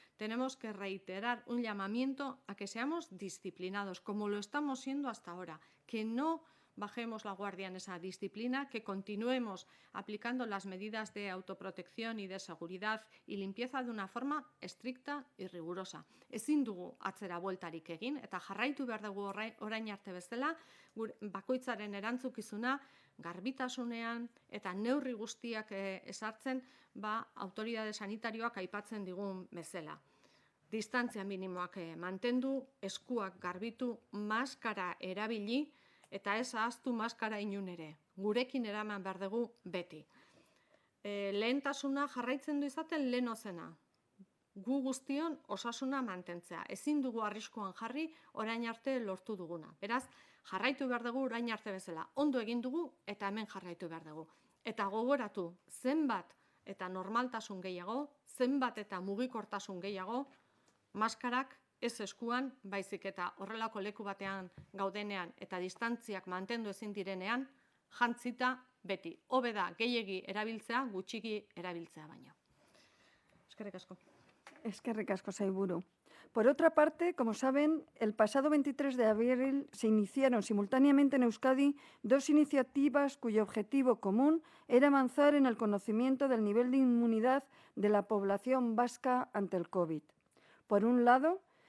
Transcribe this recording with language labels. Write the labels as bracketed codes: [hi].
[es] Tenemos que reiterar un llamamiento a que seamos disciplinados, como lo estamos siendo hasta ahora, que no bajemos la guardia en esa disciplina, que continuemos aplicando las medidas de autoprotección y de seguridad y limpieza de una forma estricta y rigurosa. [eu] Ezin dugu atzera bueltarik egin eta jarraitu behar dugu orain arte bezala bakoitzaren erantzukizuna garbitasunean eta neurri guztiak ezartzen autoridade sanitarioak aipatzen digun bezala. Distantzia minimoak mantendu, eskuak garbitu, maskara erabili, eta ez ahaztu maskara inun ere. Gurekin eraman behar dugu beti. Lehentasuna jarraitzen du izaten lehenozena. Gu guztion osasuna mantentzea. Ezin dugu arriskuan jarri orain arte lortu duguna. Beraz, jarraitu behar dugu orain arte bezala. Ondo egin dugu eta hemen jarraitu behar dugu. Eta gogoratu, zenbat eta normaltasun gehiago, zenbat eta mugikortasun gehiago, maskarak ez eskuan, baizik eta horrelako leku batean gaudenean eta distantziak mantendu ezin direnean, jantzita beti. Hobe da gehiegi erabiltzea, gutxiki erabiltzea baino. Eskerrik asko. Eskerrik asko, Sailburu. [es] Por otra parte, como saben, el pasado 23 de abril se iniciaron simultáneamente en Euskadi 2 iniciativas cuyo objetivo común era avanzar en el conocimiento del nivel de inmunidad de la población vasca ante el COVID. Por un lado,